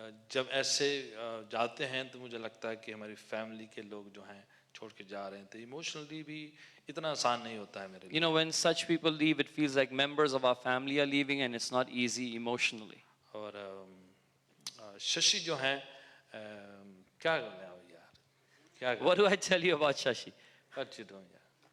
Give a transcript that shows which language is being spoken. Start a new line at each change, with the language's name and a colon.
Hindi: जब ऐसे जाते हैं तो मुझे लगता है कि हमारी फैमिली के लोग जो हैं छोड़ के जा रहे हैं तो इमोशनली भी इतना आसान नहीं होता है मेरे लिए.
English: You know, when such people leave, it feels like members of our family are leaving and it's not easy emotionally.
Hindi: और शशि जो हैं क्या बोले आप यार क्या
English: What do I tell you about Shashi? What you doing यार.